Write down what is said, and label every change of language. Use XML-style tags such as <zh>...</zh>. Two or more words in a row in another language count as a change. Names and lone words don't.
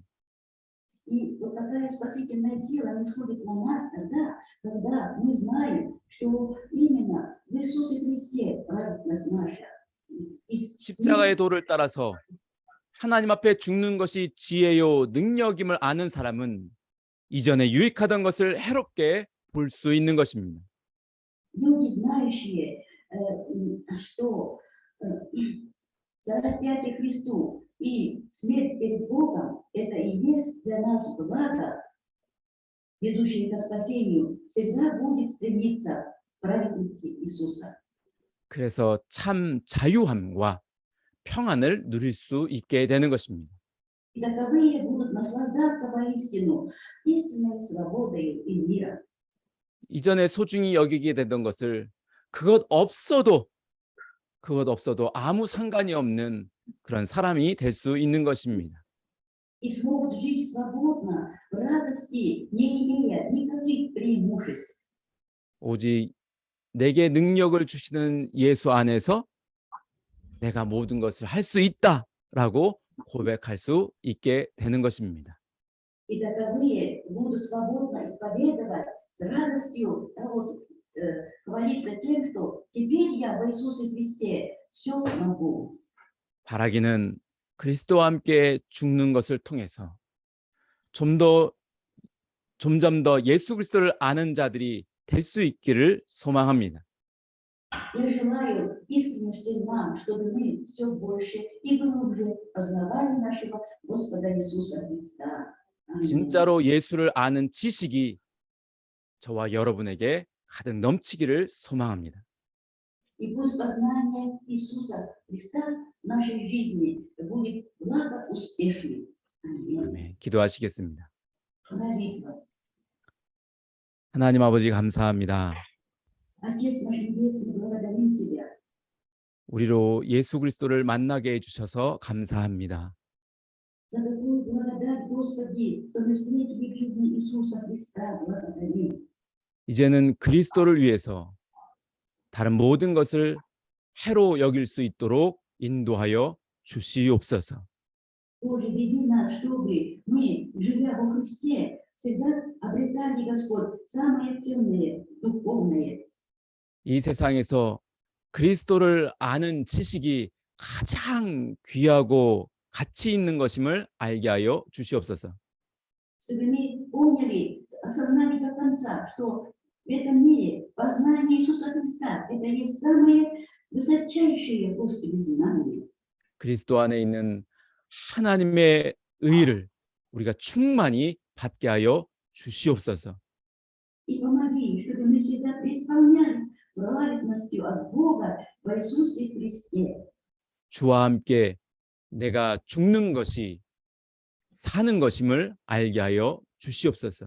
<ru>И вот такая спасительная сила она исходит на нас тогда, когда мы знаем, что именно в Иисусе Христе праведность наша. И</ru> <ko>십자가의 도를 따라서 하나님 앞에 죽는 것이 지혜요 능력임을 아는 사람은 이전에 유익하던 것을 해롭게 볼 수 있는 것입니다.</ko> <ru>люди, знающие, что за распятие Христу и смерть перед Богом, это и есть для нас благо, ведущее к спасению, всегда будет стремиться к праведности Иисуса.</ru> <ko>그래서 참 자유함과 평안을 누릴 수 있게 되는 것입니다.</ko> <ru>И таковые будут наслаждаться воистину истинной свободой и миром.</ru> <ko>이전에 소중히 여기게 되던 것을 그것 없어도 아무 상관이 없는 그런 사람이 될 수 있는 것입니다.</ko> <ru>И смогут жить свободно, в радости, не имея никаких преимуществ.</ru> <ko>오직 내게 능력을 주시는 예수 안에서 내가 모든 것을 할 수 있다라고 고백할 수 있게 되는 것입니다.</ko> <ru>И таковые будут свободно исповедовать с радостью, хвалиться тем, что теперь я в Иисусе Христе все могу.</ru> <ko>바라기는 그리스도와 함께 죽는 것을 통해서 점점 더 예수 그리스도를 아는 자들이 될 수 있기를 소망합니다.</ko> <ru>Я желаю искренне всем нам, чтобы мы все больше и глубже познавали нашего Господа Иисуса Христа. Аминь.</ru> <ko>진짜로 예수를 아는 지식이 저와 여러분에게 가득 넘치기를 소망합니다.</ko> <ru>И пусть познание Иисуса Христа в нашей жизни будет благоуспешным. Аминь.</ru> <ko>아멘. 기도하시겠습니다.</ko> <ru>Молитва.</ru> <ko>하나님 아버지 감사합니다.</ko> <ru>Отец наш Небесный, благодарим Тебя.</ru> <ko>우리로 예수 그리스도를 만나게 해주셔서 감사합니다.</ko> <ru>За такую благодать, Господи, что мы встретили в жизни Иисуса Христа. Благодарим.</ru> <ko>이제는 그리스도를 위해서 다른 모든 것을 해로 여길 수 있도록 인도하여 주시옵소서.</ko> <ru>Боже, веди нас, чтобы мы, живя во Христе, всегда обретали, Господь, самое ценное, духовное.</ru> <ko>이 세상에서 그리스도를 아는 지식이 가장 귀하고 가치 있는 것임을 알게 하여 주시옵소서.</ko> <ru>Чтобы мы поняли, осознали до конца, что в этом мире познание Иисуса Христа – это есть самое высочайшее, Господи, знание.</ru> <ko>그리스도 안에 있는 하나님의 의를 우리가 충만히 받게 하여 주시옵소서.</ko> <ru>И помоги, чтобы мы всегда преисполнялись праведностью от Бога в Иисусе Христе.</ru> <ko>주와 함께 내가 죽는 것이 사는 것임을 알게 하여 주시옵소서.</ko>